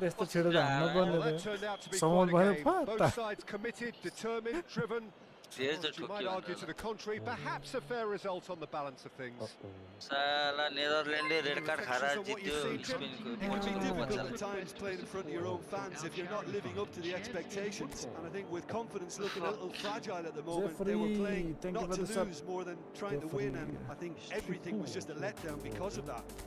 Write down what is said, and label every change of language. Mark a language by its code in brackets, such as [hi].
[en] Well, that turned out to be quite a game. Both sides committed, determined, driven. Whilst you might argue to the contrary, perhaps a fair result on the balance of things. [ne] साला नेदरल्यान्डले red card खारा जित्यो स्पेनको [en] It can be difficult at times playing in front of your own fans if you're not living up to the expectations. And I think with confidence looking a little fragile at the moment, they were playing not to lose more than trying to win. And I think everything was just a letdown because of that.